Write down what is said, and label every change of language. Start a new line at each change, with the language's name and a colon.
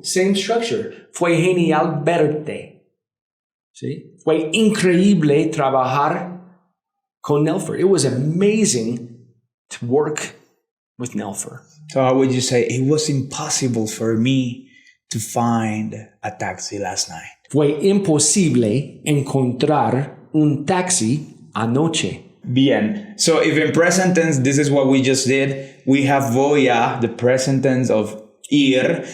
English: Same structure.
Spanish: Fue genial verte.
English: See?
Spanish: Fue increíble trabajar con Nelfer.
English: It was amazing to work with Nelfer. So how would you say, it was impossible for me to find a taxi last night?
Spanish: Fue imposible encontrar un taxi anoche. Bien.
English: So if in present tense, this is what we just did. We have voy a, the present tense of ir.